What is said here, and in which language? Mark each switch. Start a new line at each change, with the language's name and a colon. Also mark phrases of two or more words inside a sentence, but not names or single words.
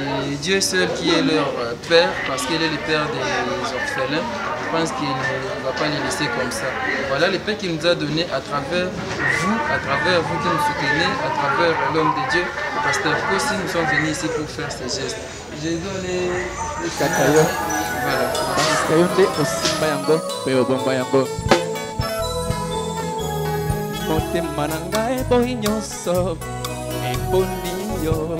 French: Et Dieu seul qui est leur, euh, père, parce qu'il est le père des orphelins, je pense qu'il ne va pas les laisser comme ça. Voilà le Père qui nous a donné à travers vous, à travers vous qui nous soutenez, à travers l'homme de Dieu, le pasteur Kossi, nous sommes venus ici pour faire ces gestes. Désolé.
Lingala: Kakayo. Voilà. Kakayo nde osimba yango, pe obomba yango. Motema na ngai boyi nyonso, eponi yo.